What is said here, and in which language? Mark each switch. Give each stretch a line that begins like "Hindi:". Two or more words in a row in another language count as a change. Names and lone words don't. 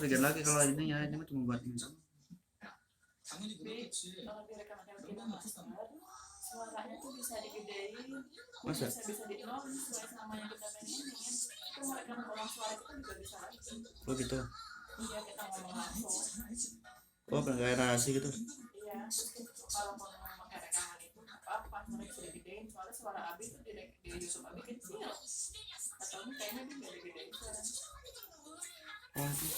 Indonesian: dikit lagi kalau ini ya, ini mah cuma buat ini.
Korean: 당연히 그렇겠지.
Indonesian: Kalau direkam
English: film master,
Indonesian: suaranya tuh bisa digedein, Masa? bisa di-on sesuai sama yang kita pengenin. Itu mereka ngomong suara kita juga bisa lagi. Oh gitu. Iya, kita ngomong langsung. Oh kayak narasi gitu. Iya, terus kalau mau pakai rekaman itu apa mereka bisa digedein, soalnya suara Abi tuh di YouTube Abi kecil. Atau kayaknya dia nggak digedein suara. Oh,